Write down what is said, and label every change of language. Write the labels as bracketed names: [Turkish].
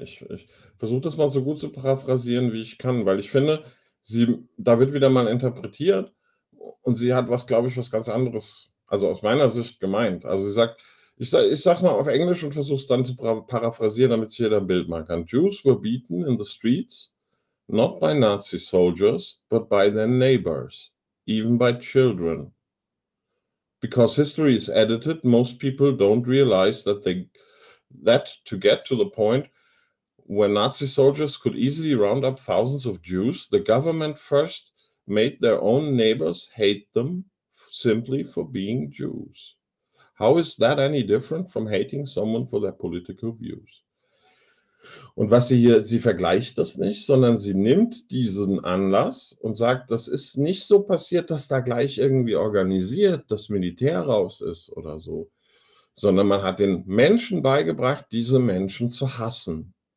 [German] Ich versuche das mal so gut zu paraphrasieren, wie ich kann, weil ich finde, da wird wieder mal interpretiert, und sie hat was, glaube ich, was ganz anderes, also aus meiner Sicht gemeint. Also sie sagt, ich sage mal auf Englisch und versuche es dann zu paraphrasieren, damit sie hier ein Bild machen kann. [English] Jews were beaten in the streets, not by Nazi soldiers, but by their neighbors, even by children. Because history is edited, most people don't realize that to get to the point where Nazi soldiers could easily round up thousands of Jews, the government first made their own neighbors hate them simply for being Jews. How is that any different from hating someone for their political views? [German] Und was sie hier, sie vergleicht das nicht, sondern sie nimmt diesen Anlass und sagt, das ist nicht so passiert, dass da gleich irgendwie organisiert das Militär raus ist oder so, sondern man hat den Menschen beigebracht, diese Menschen zu hassen.